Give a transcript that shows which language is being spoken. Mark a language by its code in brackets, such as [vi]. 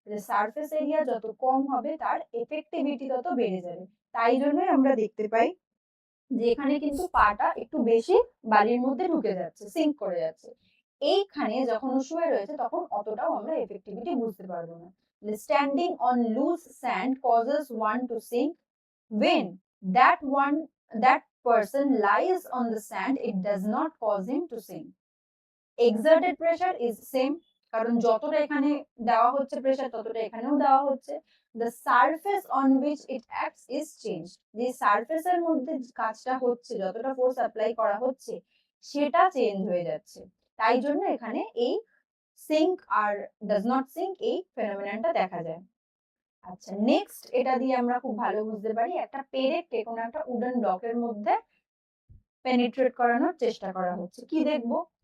[bn] Surface area যত কম হবে তার এফেক্টিভিটি তত বেড়ে যাবে। তাই জন্যই আমরা দেখতে পাই যে এখানে কিন্তু পাটা একটু বেশি বালির মধ্যে ঢুকে যাচ্ছে, সিঙ্ক করে যাচ্ছে। এইখানে যখন ও শুয়ে রয়েছে তখন অতটাও আমরা এফেক্টিভিটি বুঝতে পারবো না। [en] Standing on loose sand causes one to sink. When that person lies on the sand, it does not cause him to sink. Exerted pressure is same, [bn] কারণ যতটা এখানে দেওয়া হচ্ছে প্রেসার ততটা এখানেও দেওয়া হচ্ছে। [en] The surface on which it acts is changed. [bn] যে সারফেসের মধ্যে কাজটা হচ্ছে, যতটা ফোর্স অ্যাপ্লাই করা হচ্ছে সেটা চেঞ্জ হয়ে যাচ্ছে। তাই জন্য এখানে এই sync আর does not sync এই ফেনোমেননটা দেখা যায়। আচ্ছা, নেক্সট এটা দিয়ে আমরা খুব ভালো বুঝতে পারি একটা পেরেককে কোনো একটা উডেন ব্লকের মধ্যে পেনিট্রেট করানোর চেষ্টা করা হচ্ছে। কি দেখবো?